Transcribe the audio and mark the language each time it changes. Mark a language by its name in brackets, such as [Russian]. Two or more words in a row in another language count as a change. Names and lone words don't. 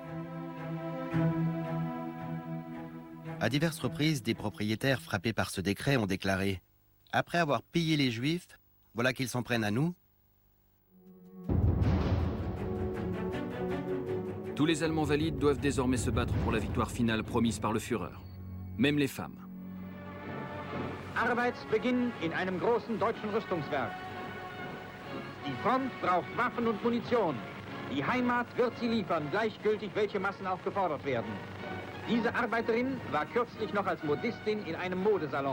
[French] À diverses reprises, des propriétaires frappés par ce décret ont déclaré « Après avoir pillé les Juifs, voilà qu'ils s'en prennent à nous ». Tous les Allemands valides doivent désormais se battre pour la victoire finale promise par le Führer. Même les femmes. [German] Arbeitsbeginn in einem großen deutschen Rüstungswerk. Die Front braucht Waffen und Munition. Die Heimat wird sie liefern, gleichgültig welche Massen auch gefordert werden. Diese Arbeiterin war kürzlich noch als Modistin in einem Modesalon.